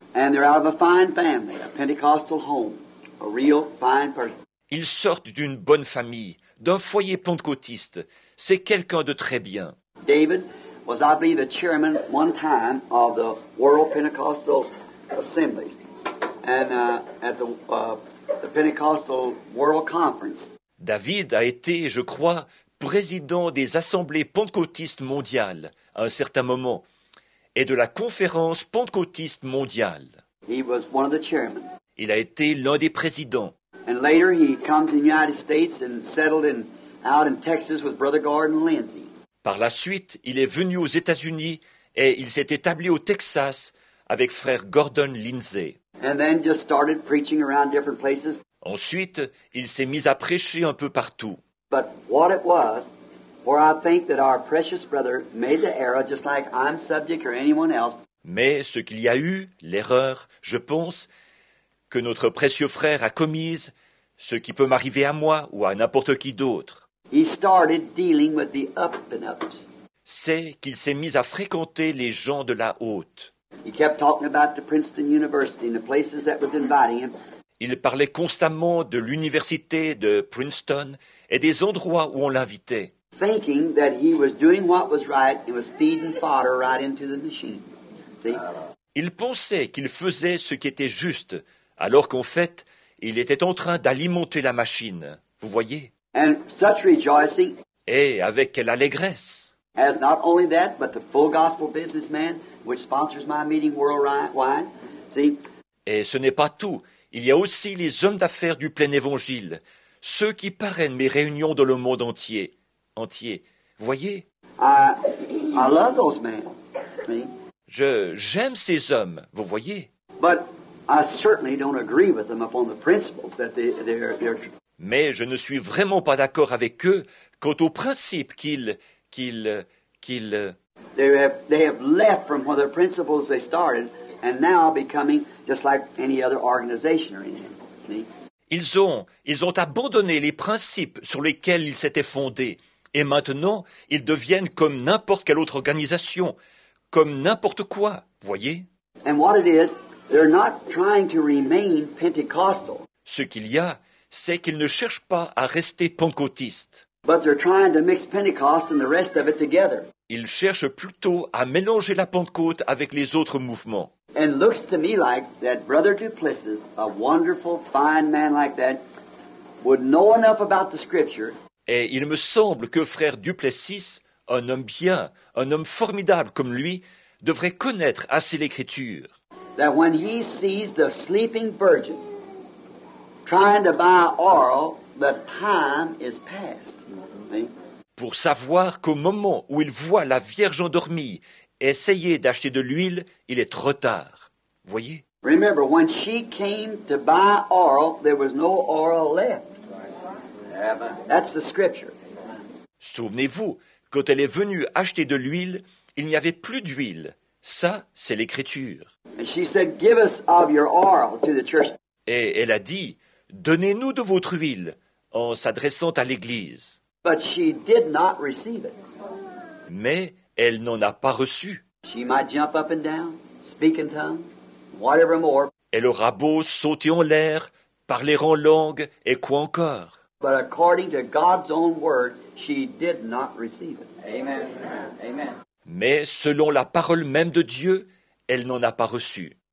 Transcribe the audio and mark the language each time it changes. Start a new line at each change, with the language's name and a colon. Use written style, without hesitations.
English: And they're out of a fine family, a Pentecostal home, a real fine person.
French: Ils sortent d'une bonne famille, d'un foyer pentecôtiste. C'est quelqu'un de très bien.
English: David was, I believe, the chairman one time of the World Pentecostal Assemblies, and at the Pentecostal World Conference.
French: David a été, je crois, président des assemblées pentecôtistes mondiales à un certain moment, et de la conférence pentecôtiste mondiale.
English: He was one of the chairmen.
French: Il a été l'un des présidents.
English: And later he come to the United States and settled out in Texas with Brother Gordon Lindsay.
French: Par la suite, il est venu aux États-Unis et il s'est établi au Texas avec frère Gordon Lindsay.
English: And then just started preaching around different places.
French: Ensuite, il s'est mis à prêcher un peu partout.
English: But what it was, where I think that our precious brother made the error, just like I'm subject or anyone else.
French: Mais ce qu'il y a eu, l'erreur, je pense, que notre précieux frère a commise, ce qui peut m'arriver à moi ou à n'importe qui d'autre,
English: He started dealing with the up and ups.
French: c'est qu'il s'est mis à fréquenter les gens de la haute.
English: He kept talking about the Princeton University and the places that was inviting him.
French: Il parlait constamment de l'université de Princeton et des endroits où on l'invitait,
English: Thinking that he was doing what was right and was feeding fodder right into the machine. See?
French: Il pensait qu'il faisait ce qui était juste, alors qu'en fait, il était en train d'alimenter la machine. Vous voyez?
English: And such rejoicing,
French: Et avec quelle allégresse!
English: as not only that, but the full gospel businessman, which sponsors my meeting worldwide. See?
French: Et ce n'est pas tout. Il y a aussi les hommes d'affaires du plein évangile, ceux qui parrainent mes réunions dans le monde entier. voyez.
English: I love those men. See?
French: J'aime ces hommes, vous voyez.
English: But I certainly don't agree with them upon the principles that they're
French: Mais je ne suis vraiment pas d'accord avec eux quant aux principes qu'ils
English: they have left from the principles they started and now becoming just like any other organization or anything. See?
French: Ils ont abandonné les principes sur lesquels ils s'étaient fondés, et maintenant ils deviennent comme n'importe quelle autre organisation, comme n'importe quoi, voyez.
English: And what it is, they're not trying to remain Pentecostal,
French: Ce qu'il y a, c'est qu'ils ne cherchent pas à rester pentecôtistes.
English: but they're trying to mix Pentecost and the rest of it together.
French: Ils cherchent plutôt à mélanger la Pentecôte avec les autres mouvements.
English: And looks to me like that Brother Duplessis, a wonderful, fine man like that, would know enough about the Scripture
French: Et il me semble que frère Duplessis, un homme bien, un homme formidable comme lui, devrait connaître assez l'Écriture,
English: that when he sees the sleeping virgin trying to buy oil, the time is past. See?
French: pour savoir qu'au moment où il voit la Vierge endormie essayer d'acheter de l'huile, il est trop tard. Voyez?
English: Remember, when she came to buy oil, there was no oil left. That's the Scripture.
French: Souvenez-vous, quand elle est venue acheter de l'huile, il n'y avait plus d'huile. Ça, c'est l'Écriture.
English: And she said, "Give us of your oil," to the church.
French: Et elle a dit, « Donnez-nous de votre huile » en s'adressant à l'Église.
English: But she did not receive it.
French: Mais elle n'en a pas reçu.
English: She might jump up and down, speak in tongues, whatever more,
French: Elle aura beau sauter en l'air, parler en langue, et quoi encore.
English: but according to God's own word, she did not receive it. Amen. Amen.
French: Mais selon la parole même de Dieu, elle n'en a pas reçu.